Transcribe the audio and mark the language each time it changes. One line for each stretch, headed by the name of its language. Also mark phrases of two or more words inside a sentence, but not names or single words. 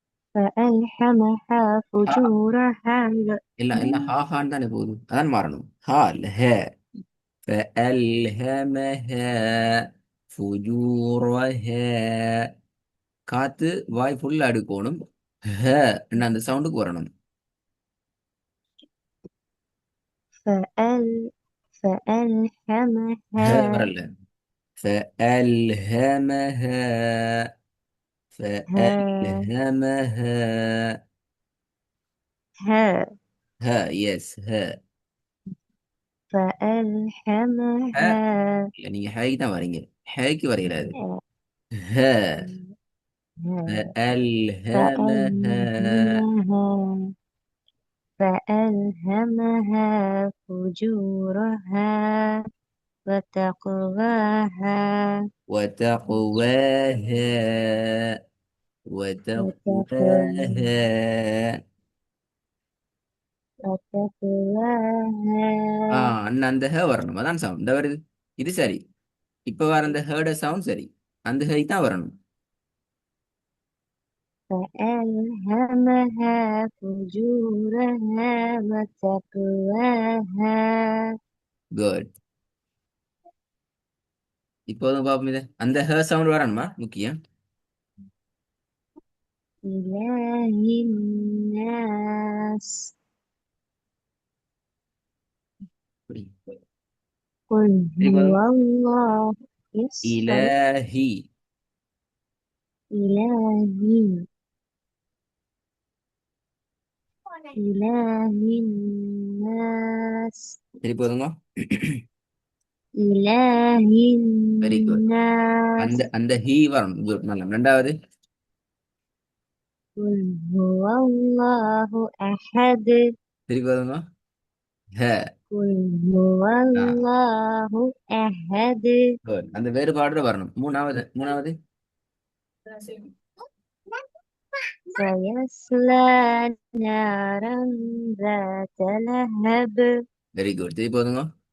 Arabic: فألهمها ஹா فجورها
Tamil: எல்லாம் எல்லாம் ஹா ஹான்னு தானே போகுது அதான் மாறணும் ஹா இல்ல ஹே
Arabic: فألهمها فجورها
Tamil: காத்து வாய் ஃபுல்லா அடுக்கணும் ஹ அந்த சவுண்டுக்கு வரணும்
Arabic: فأل ஹ فألهمها
Tamil: வரல فألهمها
Arabic: ها فألهمها ها ها يس ها ها فألهمها
Tamil: இல்ல நீங்க ஹைக்கு தான் வரீங்க ஹைக்கு வரைகிறாரு
Arabic: ها ஹ فألهمها فألهمها فألهمها فجورها وتقواها وتقواها وتقواها وتقواها ஆ وتقواها
Tamil: அந்த ஹ வரணும் அதான் சவுண்ட் இந்த வருது இது சரி இப்ப வர அந்த ஹேர்ட சவுண்ட் சரி அந்த ஹை தான் வரணும்
Arabic: فألهمها فجورها وتقواها
Tamil: குட் இப்போதும் பாப்போம் இதை அந்த ஹ சவுண்ட் வரணுமா முக்கியம்
Arabic: إله الناس
Tamil: அப்படி.
Arabic: قل
Tamil: சரி
Arabic: هو
Tamil: போதும்
English: الله yes sorry
Arabic: இலஹி إلهي إله الناس
Tamil: சரி போதுங்க
Arabic: إله
English: very good
Arabic: الناس
Tamil: அந்த அந்த ஹீ வரணும் குட் நல்லா ரெண்டாவது
Arabic: قل هو الله أحد
Tamil: சரி போதுங்க ஹ
Arabic: قل هو ஆ الله أحد
Tamil: குட் அந்த வேறுபாடு வரணும் மூணாவது மூணாவது
Arabic: سيصلى نارا ذات لهب
English: very good
Tamil: சரி போதுங்க